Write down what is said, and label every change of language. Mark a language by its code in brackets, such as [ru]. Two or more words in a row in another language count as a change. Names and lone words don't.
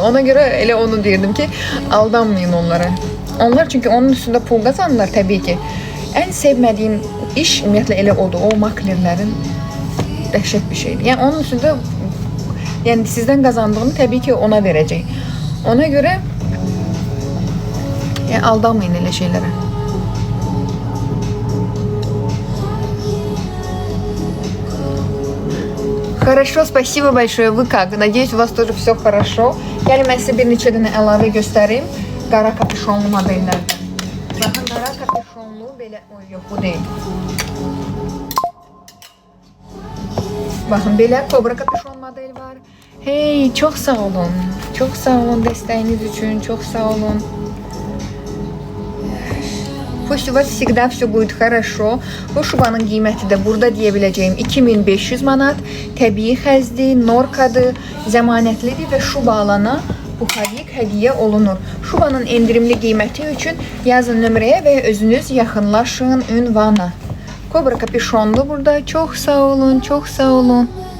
[az] Ona görə elə onu deyirdim ki, aldanmayın onlara. Onlar çünki onun üstündə pul qazanırlar təbii ki. Ən sevmədiyim iş ümumiyyətlə elə odur. O maklerlərin dəhşət bir şeydir. Yəni onun üstündə yəni sizdən qazandığını təbii ki ona verəcək. Ona görə yəni aldanmayın elə şeylərə. [ru] Хорошо, спасибо большое. Вы как? Надеюсь, у вас тоже все хорошо. [az] Yəni mən sizə bir neçə dənə əlavə göstəreyim. Qara kapüşonlu modellərdən. Baxın, qara kapüşonlu belə... Yox, bu deyil. Baxın, belə kobra kapüşon model var. Hey, çox sağ olun. Çox sağ olun dəstəyiniz üçün. Çox sağ olun. [ru] Пусть у вас всегда все будет хорошо. [az] Bu şubanın qiyməti də burada deyə biləcəyim 2500 manat. Təbii xəzdir, norkadır, zəmanətlidir və şuba alana buxarlik hədiyyə olunur. Şubanın endirimli qiyməti üçün yazın nömrəyə və özünüz yaxınlaşın ünvana. Kobra kapüşonlu burada. Çox sağ olun, çox sağ olun.